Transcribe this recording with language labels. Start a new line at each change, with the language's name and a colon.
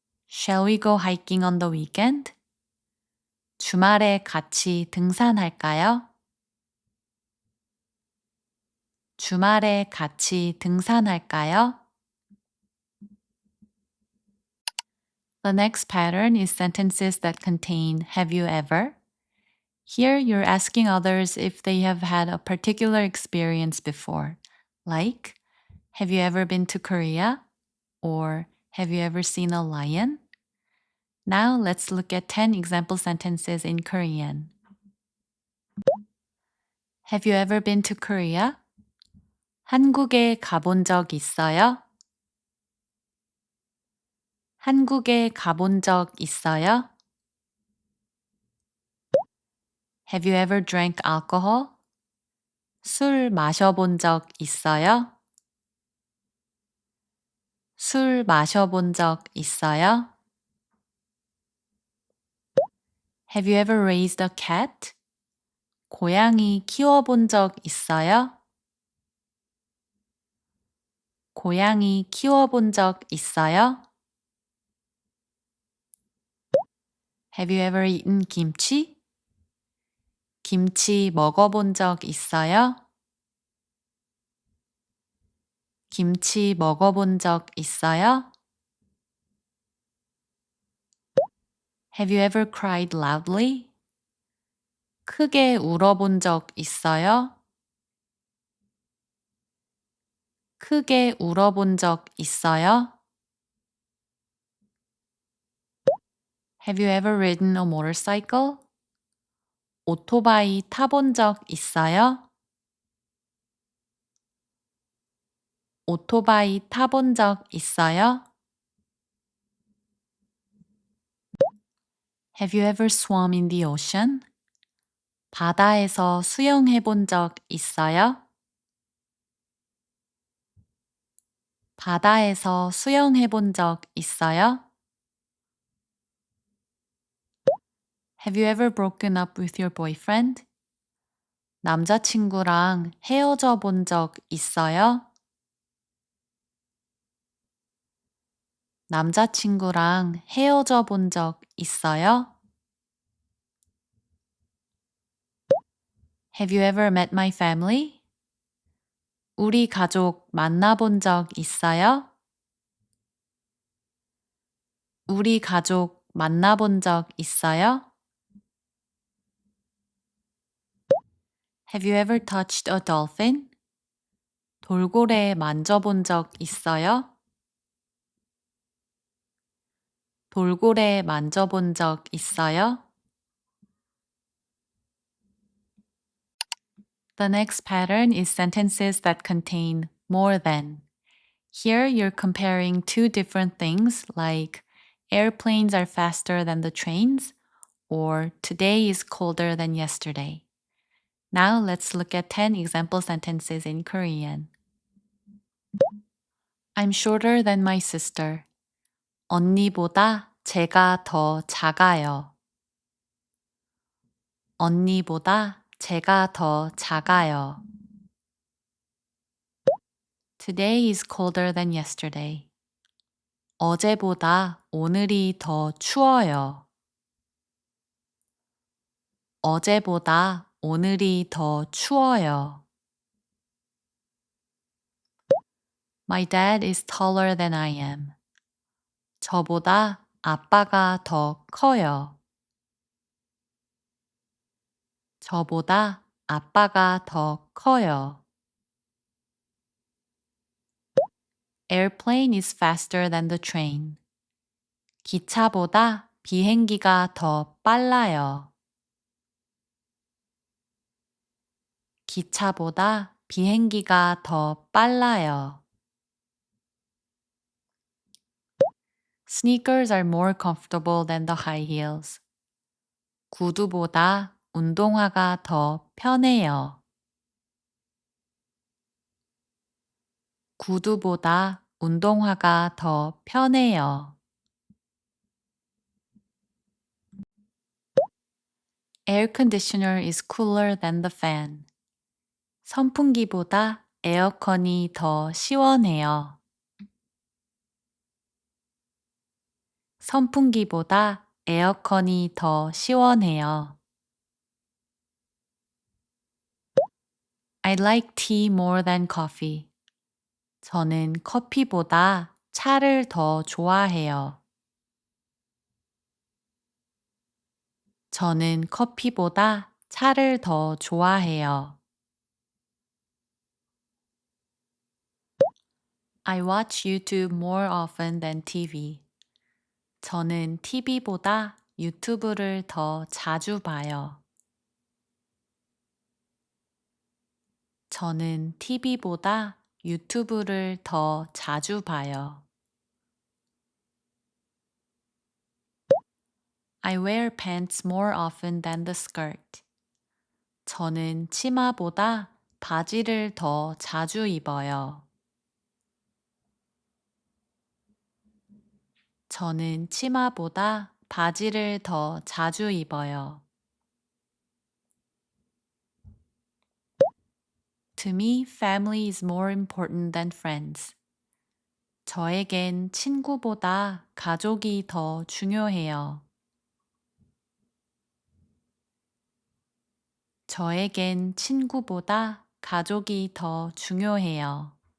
English: Shall we go hiking on the weekend?
Korean: 주말에 같이 등산할까요? 주말에 같이 등산할까요?
English: The next pattern is sentences that contain have you ever? Here you're asking others if they have had a particular experience before, like have you ever been to Korea? Or have you ever seen a lion? Now let's look at 10 example sentences in Korean. Have you ever been to Korea?
Korean: 한국에 가본 적 있어요? 한국에 가본 적 있어요?
English: Have you ever drank alcohol?
Korean: 술 마셔본 적 있어요? 술 마셔본 적 있어요?
English: Have you ever raised a cat?
Korean: 고양이 키워본 적 있어요? 고양이 키워본 적 있어요?
English: Have you ever eaten kimchi?
Korean: 김치 먹어본 적 있어요? 김치 먹어본 적 있어요?
English: Have you ever cried loudly?
Korean: 크게 울어본 적 있어요? 크게 울어본 적 있어요?
English: Have you ever ridden a motorcycle?
Korean: 오토바이 타본 적 있어요? 오토바이 타본 적 있어요?
English: Have you ever swum in the ocean?
Korean: 바다에서 수영해 본 적 있어요? 바다에서 수영해 본 적 있어요?
English: Have you ever broken up with your boyfriend?
Korean: 남자친구랑 헤어져 본 적 있어요? 남자친구랑 헤어져 본 적 있어요?
English: Have you ever met my family?
Korean: 우리 가족 만나본 적 있어요? 우리 가족 만나본 적 있어요?
English: Have you ever touched a dolphin?
Korean: 돌고래 만져본 적 있어요? 돌고래 만져본 적 있어요?
English: The next pattern is sentences that contain more than. Here you're comparing two different things like airplanes are faster than the trains or today is colder than yesterday. Now let's look at 10 example sentences in Korean. I'm shorter than my sister.
Korean: 언니보다 제가 더 작아요. 언니보다 제가 더 작아요.
English: Today is colder than yesterday.
Korean: 어제보다 오늘이 더 추워요. 어제보다 오늘이 더 추워요.
English: My dad is taller than I am.
Korean: 저보다 아빠가 더 커요. 저보다 아빠가 더 커요.
English: Airplane is faster than the train.
Korean: 기차보다 비행기가 더 빨라요. 기차보다 비행기가 더 빨라요.
English: Sneakers are more comfortable than the high heels.
Korean: 구두보다 운동화가 더 편해요. 구두보다 운동화가 더 편해요.
English: Air conditioner is cooler than the fan.
Korean: 선풍기보다 에어컨이 더 시원해요. 선풍기보다 에어컨이 더 시원해요.
English: I like tea more than coffee.
Korean: 저는 커피보다 차를 더 좋아해요. 저는 커피보다 차를 더 좋아해요.
English: I watch YouTube more often than TV.
Korean: 저는 TV보다 유튜브를 더 자주 봐요. 저는 TV보다 유튜브를 더 자주 봐요.
English: I wear pants more often than the skirt.
Korean: 저는 치마보다 바지를 더 자주 입어요. 저는 치마보다 바지를 더 자주 입어요.
English: To me, family is more important than friends.
Korean: 저에겐 친구보다 가족이 더 중요해요. 저에겐 친구보다 가족이 더 중요해요.